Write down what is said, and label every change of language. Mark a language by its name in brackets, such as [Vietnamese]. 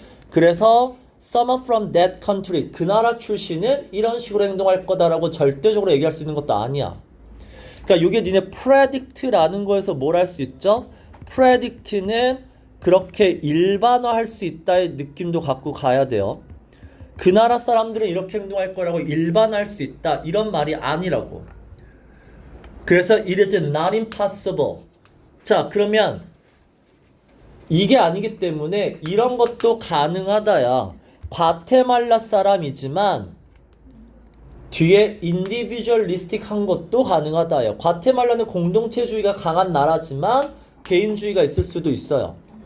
[Korean] 그래서 [English] someone from that country [Korean] 그 나라 출신은 이런 식으로 행동할 거다라고 절대적으로 얘기할 수 있는 것도 아니야. 그러니까 이게 니네 predict라는 거에서 뭘 할 수 있죠? predict는 그렇게 일반화할 수 있다의 느낌도 갖고 가야 돼요. 그 나라 사람들은 이렇게 행동할 거라고 일반화할 수 있다 이런 말이 아니라고. 그래서 [English] it is not impossible. [Korean] 자 그러면 이게 아니기 때문에 이런 것도 가능하다야. 과테말라 사람이지만 뒤에 individualistic 한 것도 가능하다요. 과테말라는 공동체주의가 강한 나라지만 개인주의가 있을 수도 있어요.